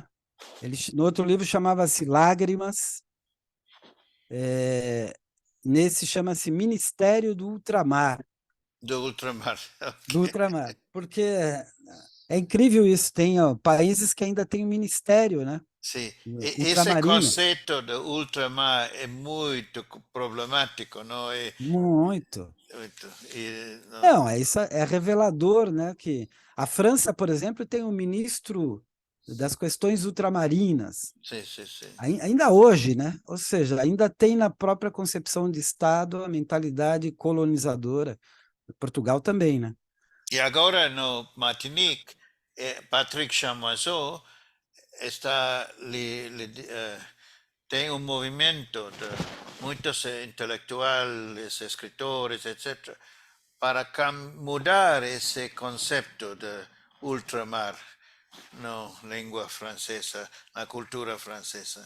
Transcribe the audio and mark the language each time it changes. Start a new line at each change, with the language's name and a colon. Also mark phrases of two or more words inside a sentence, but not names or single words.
Portuguese: No outro livro chamava-se Lágrimas, nesse chama-se Ministério do Ultramar, Do ultramar. do Ok. ultramar, porque é incrível isso, tem ó, países que ainda têm um ministério, né?
Italian: Sì, esse
Portuguese: Ultramarino,
Italian: concetto di ultramar è molto problematico, no?
Portuguese: muito.
Italian: No,
Portuguese: Não, isso é revelador, né? Que a França, por exemplo, tem um ministro das questões ultramarinas,
Italian: sì, sì, sì.
Portuguese: ainda hoje, né? Ou seja, ainda tem na própria concepção de Estado a mentalidade colonizadora. Portugal também, né? E agora no Martinique, Patrick Chamoiseau tem um movimento de muitos intelectuais, escritores, etc., para mudar esse conceito de ultramar na língua francesa, na cultura francesa.